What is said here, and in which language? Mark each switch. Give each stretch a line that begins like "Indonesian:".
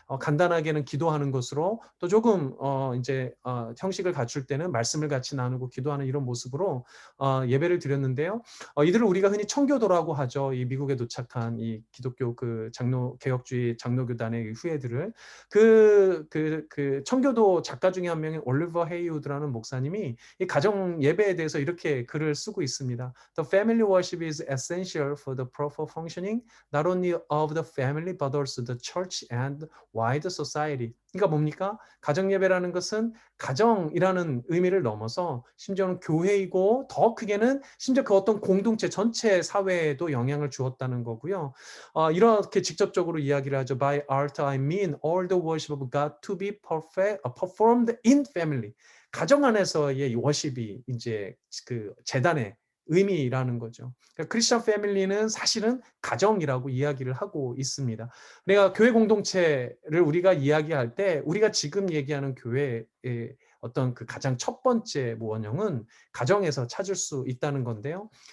Korean: 간단하게는 기도하는 것으로 또 조금 이제 형식을 갖출 때는 말씀을 같이 나누고 기도하는 이런 모습으로 예배를 드렸는데요. 이들을 우리가 흔히 청교도라고 하죠. 이 미국에 도착한 이 기독교 그 장로 개혁주의 장로교단의 후예들을 그 청교도 작가 중에 한 명인 올리버 헤이우드라는 목사님이 이 가정 예배에 대해서 이렇게 글을 쓰고 있습니다.
English: The family worship is essential for the proper functioning not only of the family but also the church and wide society.
Korean: 그러니까 뭡니까? 가정 예배라는 것은 가정이라는 의미를 넘어서 심지어는 교회이고 더 크게는 심지어 그 어떤 공동체 전체 사회에도 영향을 주었다는 거고요. 이렇게 직접적으로 이야기를 하죠.
English: By art I mean all the worship of God to be perfect, performed in family.
Korean: 가정 안에서의 워십이 이제 그 재단의 의미라는 거죠. 그러니까 크리스천 패밀리는 사실은 가정이라고 이야기를 하고 있습니다. 내가 교회 공동체를 우리가 이야기할 때 우리가 지금 얘기하는 교회의 어떤 그 가장 첫 번째 원형은 가정에서 찾을 수 있다는 건데요.